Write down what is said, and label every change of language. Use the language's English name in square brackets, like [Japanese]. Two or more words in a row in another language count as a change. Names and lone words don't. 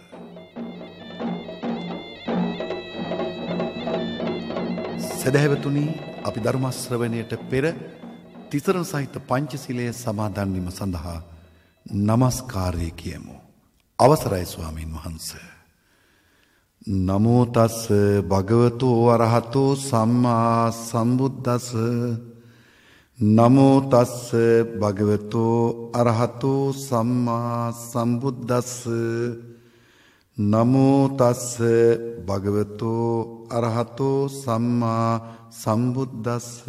[Sinhala] සදහැවතුනි, අපි ධර්ම ශ්‍රවණයට පෙර තිසරණ සහිත පංචශීලය සමාදන් වීම සඳහා නමස්කාරය කියමු. අවසරයි ස්වාමීන් වහන්සේ. [Pali] නමෝ තස් භගවතු වරහතෝ සම්මා සම්බුද්දස්ස. නමෝ තස් භගවතු අරහතෝ සම්මා සම්බුද්දස්ස. නමෝ තස් භගවතු අරහතෝ සම්මා සම්බුද්දස්ස.